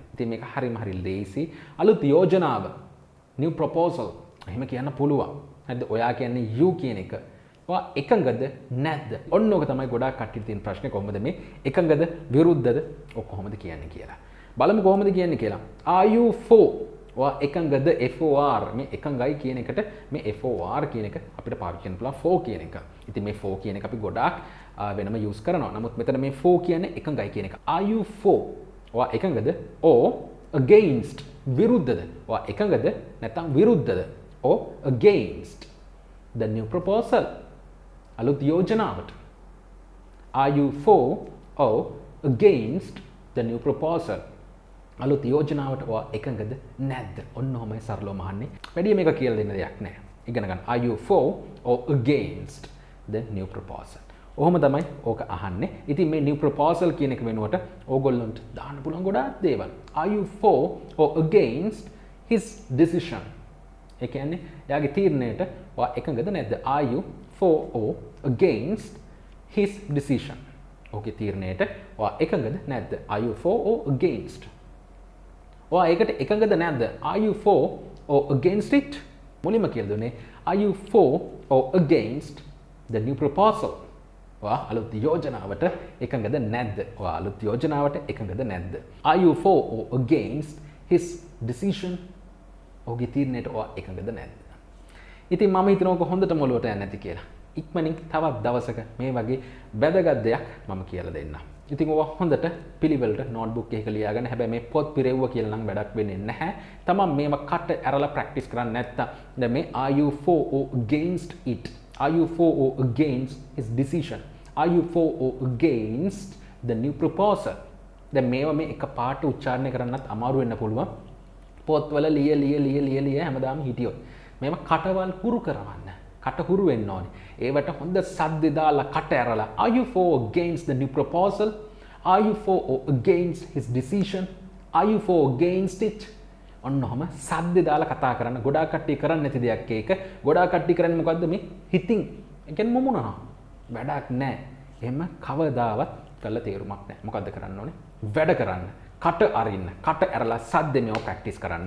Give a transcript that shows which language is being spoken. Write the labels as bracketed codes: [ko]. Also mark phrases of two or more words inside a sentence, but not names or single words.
[si] ඉතින් මේක හරි ලේසි. අලුත් යෝජනාව [en] new proposal [si] එහෙම කියන්න පුළුවන්. හරිද? ඔයා කියන්නේ you කියන එක. ඔයා එකඟද නැද්ද? ඔන්නෝක තමයි ගොඩාක් කට්ටිය තියෙන ප්‍රශ්නේ කොහොමද මේ එකඟද විරුද්ධද ඔය කොහොමද කියන්නේ කියලා. බලමු කොහොමද කියන්නේ කියලා. [en] Are you for? [si] ඔයා එකඟද FOR මේ එකඟයි කියන එකට මේ FOR කියන එක අපිට පාවිච්චි කරන්න පුළුවන් for කියන එක. ඉතින් මේ for කියන එක අපි ගොඩාක් වෙනම use කරනවා. නමුත් මෙතන මේ for කියන්නේ එකඟයි කියන එක. [en] Are you for? [si] ඔයා එකඟද [en] or against [si] විරුද්ධද? ඔයා එකඟද නැත්නම් විරුද්ධද? [en] or against the new proposal [si] අලුත් යෝජනාවට. [en] Are you for or against the new proposal [si] අලුත් යෝජනාවට ඔයා එකඟද නැද්ද? ඔන්න ඔහොමයි සරලවම අහන්නේ. වැඩි මේක කියලා දෙන්න දෙයක් නැහැ. ඉගෙන ගන්න. [en] Are you for or against the new proposal? [si] ඔහොම තමයි ඕක අහන්නේ. ඉතින් මේ [en] new proposal [si] කියන එක වෙනුවට ඕගොල්ලන්ට දාන්න පුළුවන් ගොඩාක් දේවල්. [en] Are you for or against his decision? [si] ඒ කියන්නේ එයාගේ තීරණයට ඔයා එකඟද නැද්ද? [en] Are you for or against his decision? [si] ඕකේ තීරණයට ඔයා එකඟද නැද්ද? [en] Are you for or against? [si] ඔයා ඒකට එකඟද නැද්ද? [en] Are you for or against it? [si] මුලින්ම කියලා දුන්නේ [en] Are you for or against the new proposal? [si] ඔයා අලුත් යෝජනාවට එකඟද නැද්ද? ඔයා අලුත් යෝජනාවට එකඟද නැද්ද? [en] Are you for or against his decision? [si] ඔහුගේ තීරණයට ඔයා එකඟද නැද්ද? ඉතින් මම හිතනවා ඔක හොඳටම ඔලුවට යන්නේ නැති කියලා. ඉක්මනින් තවත් දවසක මේ වගේ වැදගත් දෙයක් මම කියලා දෙන්නම්. ඉතින් ඔයා හොඳට පිළිවෙලට නෝට්බුක් එකක ලියාගන්න. හැබැයි මේ පොත් පිරෙව්ව කියලා නම් වැඩක් වෙන්නේ නැහැ. තමන් මේව කට ඇරලා ප්‍රැක්ටිස් කරන්න නැත්තම් දැන් මේ [en] are you for or against it? Are you for or against his decision? Are you for or against the new proposal? [si] දැන් මේවා මේ එක පාට උච්චාරණය කරන්නත් අමාරු වෙන්න පුළුවන්. පොත්වල ලිය හැමදාම හිටියොත්. මේවා කටවල් හුරු කරවන්න. කට හුරු වෙන්න ඕනේ. ඒවට හොඳ සද්ද දාලා කට ඇරලා [en] are you for or against the new proposal? Are you for or against his decision? Are you for or against it? [si] ඔන්නෝම සද්ද දාලා කතා කරන්න. ගොඩාක් කට්ටිය කරන්නේ නැති දෙයක් ඒක. ගොඩාක් කට්ටිය කරන්නේ මොකද්ද මේ හිතින්. ඒ කියන්නේ මොමුණා. වැඩක් නැහැ. එහෙම කවදාවත් කළ තේරුමක් නැහැ. මොකද්ද කරන්න ඕනේ? වැඩ කරන්න. කට අරින්න. කට ඇරලා සද්දෙමව ප්‍රැක්ටිස් කරන්න.